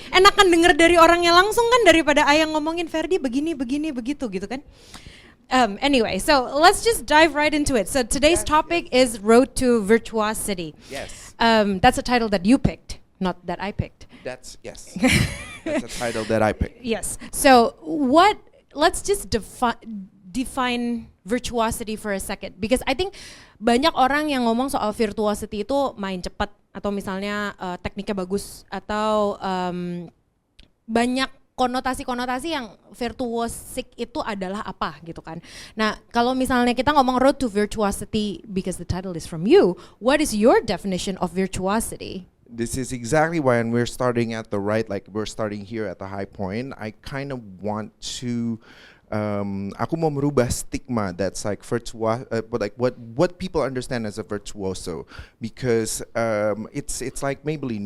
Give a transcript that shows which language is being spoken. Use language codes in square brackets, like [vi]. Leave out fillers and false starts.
[id] Enakan denger dari orangnya langsung kan daripada ayah ngomongin Ferdy begini begitu gitu kan. [en] Anyway, so let's just dive right into it. So today's topic is Road to Virtuosity. Yes. That's a title that you picked, not that I picked. That's a title that I picked. Yes. So let's just define virtuosity for a second, because I think [id] banyak orang yang ngomong soal virtuosity itu main cepat atau misalnya tekniknya bagus atau banyak konotasi-konotasi yang virtuosic itu adalah apa gitu kan. Nah, kalau misalnya kita ngomong [en] road to virtuosity because the title is from you, what is your definition of virtuosity? This is exactly why, and we're starting at the right, like we're starting here at the high point. I kind of want to [id] aku mau merubah stigma [en] that's like but like what people understand as a virtuoso, because it's like Maybelline.